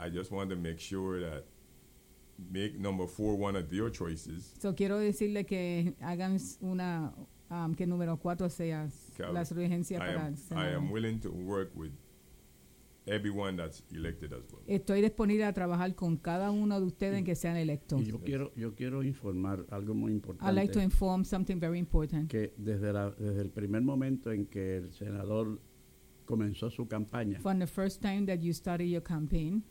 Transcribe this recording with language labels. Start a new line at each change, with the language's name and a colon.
English: I just want to make sure that make number four one of your choices.
Spanish: So quiero decirle que hagan una que número cuatro sea la regencia para el Senado.
English: I am willing to work with everyone that's elected as well. Estoy disponible a trabajar con cada uno de ustedes que sean electos.
Spanish: Yo quiero informar algo muy importante.
English: I'd like to inform something very important.
Spanish: Que desde el primer momento en que el senador comenzó su campaña.
English: From the first time that you started your campaign.